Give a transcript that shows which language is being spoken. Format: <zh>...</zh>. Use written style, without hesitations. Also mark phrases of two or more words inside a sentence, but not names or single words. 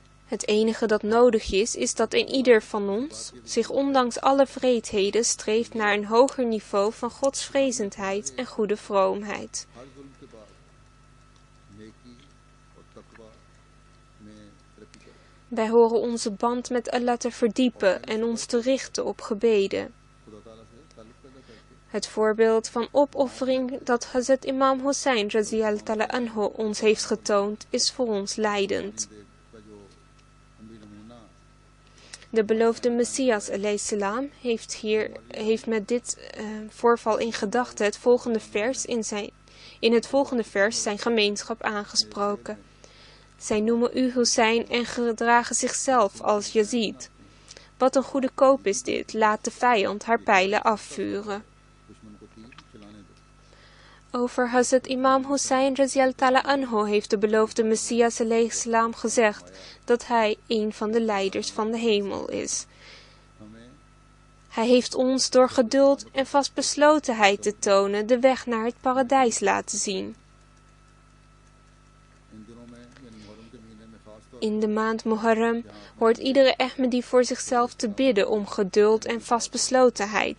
<nl>Het enige dat nodig is dat een ieder van ons zich ondanks alle wreedheden streeft naar een hoger niveau van godsvrezendheid en goede vroomheid. Wij horen onze band met Allah te verdiepen en ons te richten op gebeden. Het voorbeeld van opoffering dat Hazrat Imam Hussein</nl> <ar>رضي الله تعالى عنه</ar> <nl>ons heeft getoond is voor ons leidend. De beloofde Messias alayhisalam heeft met dit voorval in gedachten in het volgende vers zijn gemeenschap aangesproken. Zij noemen u Hussein en gedragen zichzelf als Yazid. Wat een goede koop is dit, laat de vijand haar pijlen afvuren. Over Hazrat Imam Hussein</nl> <ar>رضي الله تعالى عنه</ar> <nl>heeft de beloofde Messias alayhisalam gezegd dat hij een van de leiders van de hemel is. Hij heeft ons door geduld en vastbeslotenheid te tonen de weg naar het paradijs laten zien. In de maand Muharram hoort iedere Ahmadi voor zichzelf te bidden om geduld en vastbeslotenheid.</nl>